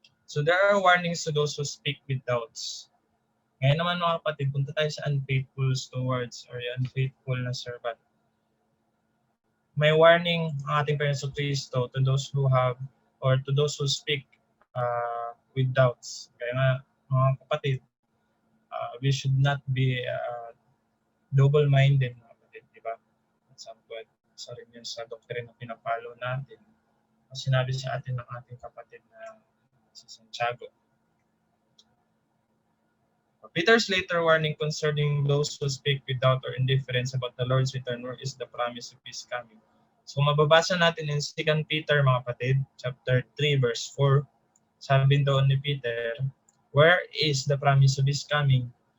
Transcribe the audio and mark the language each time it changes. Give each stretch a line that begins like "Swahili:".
English: So there are warnings to those who speak with doubts.
Filipino: Ngayon naman mga kapatid, punta tayo sa unfaithful stewards or unfaithful na servant. May warning ang ating Panginoon Kristo
English: to those who have or to those who speak with doubts. Kaya nga mga kapatid, we should not be double-minded mga kapatid, di ba?
Filipino: At some point, isa rin yun sa doctrine na pinapalo natin. Sinabi sa atin ng ating kapatid na si Santiago.
English: Peter's later warning concerning those who speak without or indifference about the Lord's return, where is the promise of His coming.
Filipino: So mababasa natin in 2 Peter, mga kapatid, chapter 3, verse 4. Sabi doon ni Peter,
English: where is the promise of His coming?